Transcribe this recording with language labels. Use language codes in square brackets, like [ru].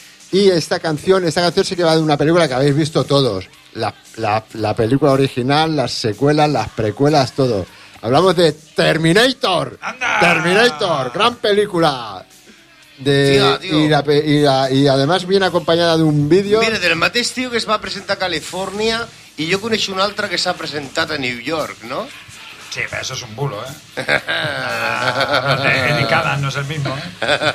[es] Y esta canción sí que va de una película que habéis visto todos. La película original, las secuelas, las precuelas, todo. Hablamos de Terminator. ¡Anda! Terminator, gran película. Y además viene acompañada de un vídeo. [ca] Mira, del mateix tío que es va presentar a California, y yo conec una altra que s'ha presentat a New York, ¿no? [es] Sí, pero eso es un bulo, ¿eh? Eric Adams no es el mismo, ¿eh?